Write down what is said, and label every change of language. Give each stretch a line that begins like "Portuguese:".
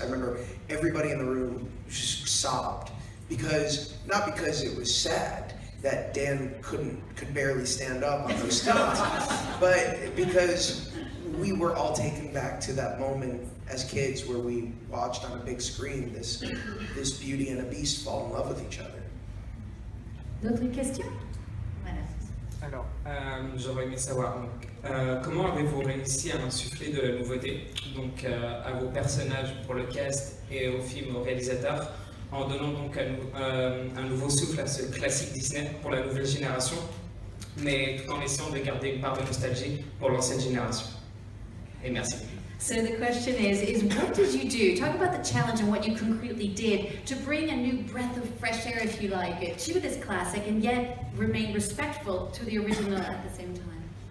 English: I remember everybody in the room just sobbed, not because it was sad that Dan could barely stand up on those stunts, but because we were all taken back to that moment as kids where we watched on a big screen this Beauty and a Beast fall in love with each other.
French: D'autres questions? Voilà. Alors, j'aurais aimé savoir, comment avez-vous réussi à insuffler de la nouveauté, donc à vos personnages pour le cast et au film, au réalisateur, en donnant donc un nouveau souffle à ce classique Disney pour la nouvelle génération, mais tout en essayant de garder une part de nostalgie pour l'ancienne génération. Et merci.
English: So the question is what did you do? Talk about the challenge and what you concretely did to bring a new breath of fresh air, if you like, to this classic and yet remain respectful to the original at the same time.